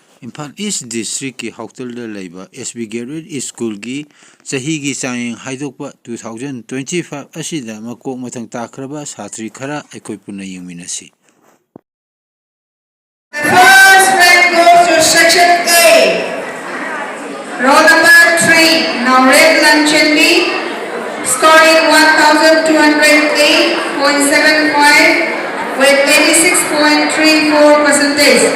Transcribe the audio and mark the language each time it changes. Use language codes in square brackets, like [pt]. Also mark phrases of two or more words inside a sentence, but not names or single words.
[mni] Imphal East District ki Hautel da laiba S.V.Getwell School ki sahi ki chayeng haidokpa 2025 asida makok mathang takraba satri khara aikoi punna yengminasi. [en] The first rank goes to section A. Roll number 3, Naured Lanchendi, scoring 1,208.75 with 86.34%.